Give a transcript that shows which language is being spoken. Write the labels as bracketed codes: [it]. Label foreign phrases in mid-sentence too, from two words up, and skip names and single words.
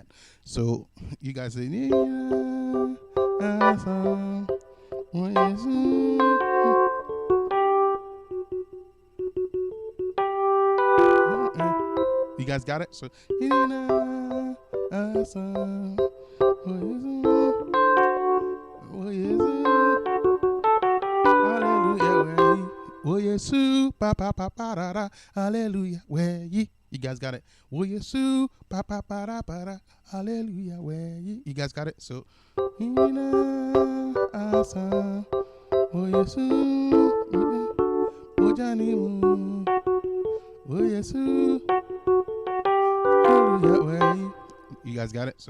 [en] So you guys say, you guys got it? So hallelujah. Oh Yesu, pa pa pa pa da da, hallelujah, where ye? You guys got it? Oh Yesu, pa pa pa da pa da, hallelujah, where ye? You guys got it? So, ina asa, oh Yesu, oh Janimu, oh Yesu, hallelujah, where ye? You guys got it?